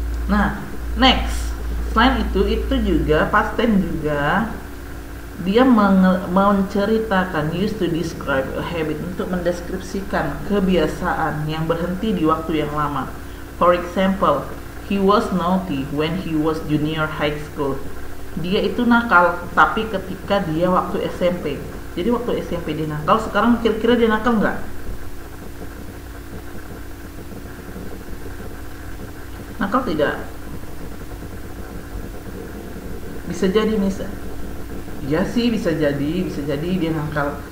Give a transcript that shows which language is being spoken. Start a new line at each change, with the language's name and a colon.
English: Nah, next.
Indonesian: Selain itu juga past tense juga dia menceritakan,
English: used to describe a habit,
Indonesian: untuk mendeskripsikan kebiasaan yang berhenti di waktu yang lama.
English: For example, he was naughty when he was junior high school.
Indonesian: Dia itu nakal, tapi ketika dia waktu SMP. Jadi waktu SMP dia nakal, sekarang kira-kira dia nakal nggak? Nakal tidak? Bisa jadi misalnya. Ya sih, bisa jadi dia nakal.